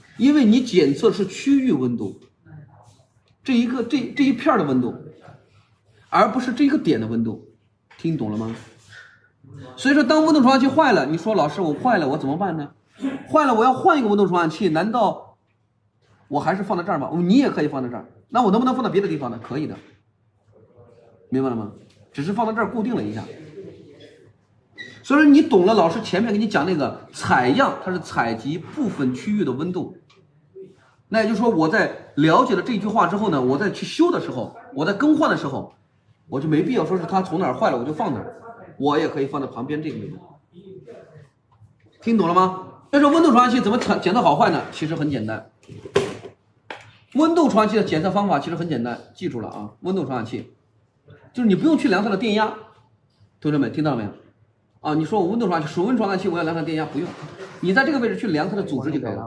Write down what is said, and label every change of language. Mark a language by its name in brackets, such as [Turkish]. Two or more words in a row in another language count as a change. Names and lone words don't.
[Chinese] 因為你檢測是區域溫度，這一片的溫度，而不是這一個點的溫度，聽懂了嗎？所以說，當溫度傳感器壞了，你說老師我壞了，我怎麼辦呢？壞了，我要換一個溫度傳感器，難道我還是放在這兒嗎？你也可以放在這兒，那我能不能放到別的地方呢？可以的，明白了嗎？只是放在這兒固定了一下。所以说你懂了，老師前面给你講那個採樣，它是採集部分區域的溫度。那也就是說，我在了解了這句話之後呢，我再去修的時候，我在更換的時候，我就沒必要說是它從哪兒壞了我就放哪兒，我也可以放在旁邊這個位置。聽懂了嗎？所以說溫度傳感器怎麼檢測好壞呢？其實很簡單。溫度傳感器的檢測方法其實很簡单，記住了啊！溫度傳感器就是你不用去量它的電壓，同志們聽到了沒有？啊，你說我温度传感器、水温传感器，我要量它的電壓，不用，你在這個位置去量它的組織就可以了。